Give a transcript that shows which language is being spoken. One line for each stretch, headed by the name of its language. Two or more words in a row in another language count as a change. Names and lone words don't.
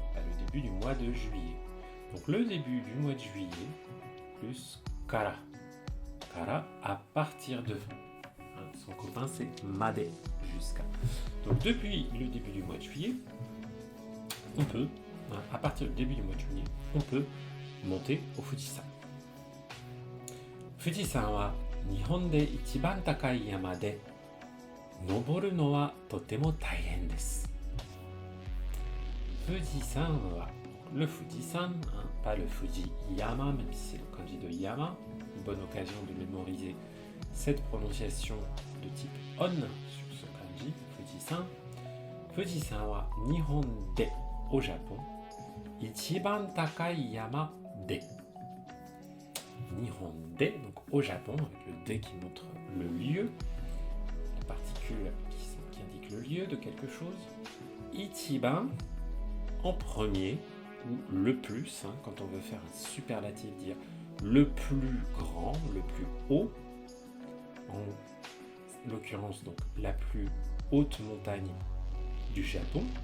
French: Le début du mois de juillet. Donc le début du mois de juillet plus Kara. Kara, à partir de. Son copain c'est Made, jusqu'à. Donc depuis le début du mois de juillet, on peut. À partir du début du mois de juillet, on peut monter au Fujisan.
Japanese: 富士山は日本で一番高い山で登るのはとても大変です. 富士山は,
French: le Fujisan, pas le Fujiyama, même si c'est le kanji de Yama. Une bonne occasion de mémoriser cette prononciation de type on sur ce kanji, Fujisan.
Japanese: 富士山は日本で,
French: au Japon.
Japanese: 一番高い山で. 日本で,
French: donc au Japon, avec le de qui montre le lieu, la particule qui indique le lieu de quelque chose. Ichiban, en premier, ou le plus, quand on veut faire un superlatif, dire le plus grand, le plus haut, en l'occurrence donc la plus haute montagne du Japon.